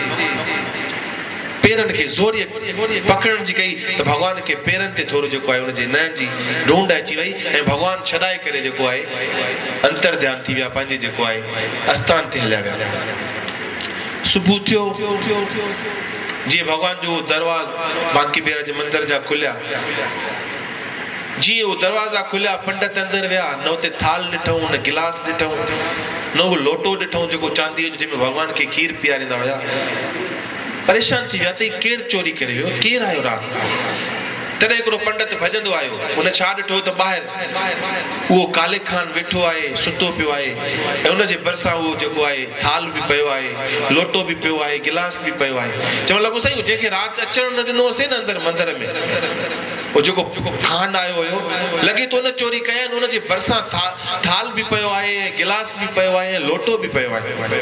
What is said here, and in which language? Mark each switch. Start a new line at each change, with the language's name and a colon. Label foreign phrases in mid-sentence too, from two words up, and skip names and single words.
Sindhi: पेरनि खे ज़ोरी पकड़ण जी कई त भगवान खे पेरनि ते थोरो जेको आहे हुनजे नयन जी ढूंढ अची वई ऐं भगवान छॾाए करे जेको आहे अंतर ध्यान थी विया पंहिंजे जेको आहे आस्थान ते हलिया विया सुबुह थियो जीअं भगवान जो दरवाज़ बांके बिहार जे मंदिर जा खुलिया जीअं उहो दरवाज़ा खुलिया पंडित अंदरि विया न उते थाल ॾिठऊं न गिलास ॾिठऊं न उहो लोटो ॾिठऊं जेको चांदीअ जो जंहिंमें भगवान खे खीर पीआरींदा हुया परेशान थी विया त केरु चोरी करे वियो केरु आयो राति तॾहिं हिकिड़ो पंडित भॼंदो आयो हुन छा ॾिठो त ॿाहिरि उहो काले खान वेठो आहे सुतो पियो आहे ऐं हुनजे भरिसां उहो जेको आहे थाल बि पियो आहे लोटो बि पियो आहे गिलास बि पियो आहे चवणु लॻो साईं जंहिंखे राति अचणु न ॾिनो हुअसीं न अंदरि मंदर में उहो जेको खान आयो हुयो लॻे थो न चोरी कया आहिनि हुनजे भरिसां थाल बि पियो आहे गिलास बि पियो आहे लोटो बि पियो आहे